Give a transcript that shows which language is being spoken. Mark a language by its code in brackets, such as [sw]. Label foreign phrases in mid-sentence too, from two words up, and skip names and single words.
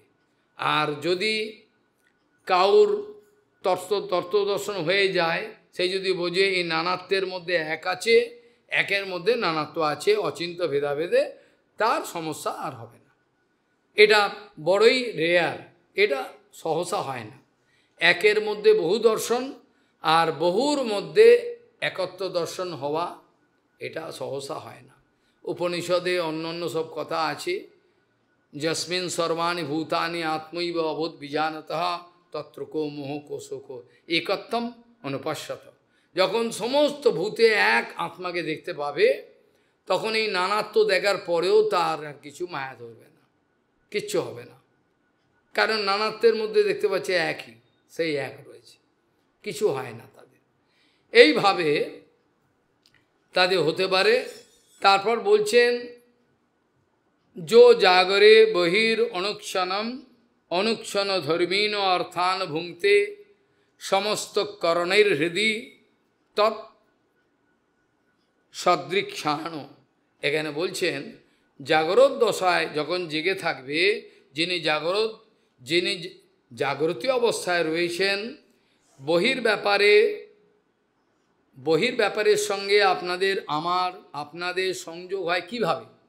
[bn] আর যদি কাউর তত্ত্ব দর্শন হয়ে যায়, সে যদি বোঝে এই নানাত্বের মধ্যে এক আছে, একের মধ্যে নানাত্ব আছে, অচিন্ত ভেদাভেদে, তার সমস্যা আর হবে না। এটা বড়ই রেয়ার, এটা সহসা হয় না। একের মধ্যে বহু দর্শন আর বহুর মধ্যে একত্ব দর্শন হওয়া, এটা সহসা হয় না। উপনিষদে অন্য সব কথা আছে, [sa] যস্মিন সর্বাণি ভূতানি আত্মৈব অবোধ বিজানতঃ তত্র কো মোহ কো শোক একত্বম অনুপশ্যত। [bn] যখন সমস্ত ভূতে এক আত্মাকে দেখতে পাবে, তখন এই নানাত্ব দেখার পরেও তার আর কিছু মায়া ধরবে না, কিচ্ছু হবে না। কারণ নানাত্বের মধ্যে দেখতে পাচ্ছে একই, সেই এক রয়েছে, কিছু হয় না তাদের। এইভাবে তাদের হতে পারে। [sa] তারপর বলছেন, जो जागरे बहिर अनुक्षण धर्मीन अर्थान भुंगते समस्त करणैर हृदय तत् सदृक्षाण। [bn] এখানে বলছেন জাগরত দশায় যখন জেগে থাকবে, যিনি জাগরতী অবস্থায় রয়েছেন, বহির ব্যাপারের সঙ্গে আপনাদের সংযোগ হয় কিভাবে?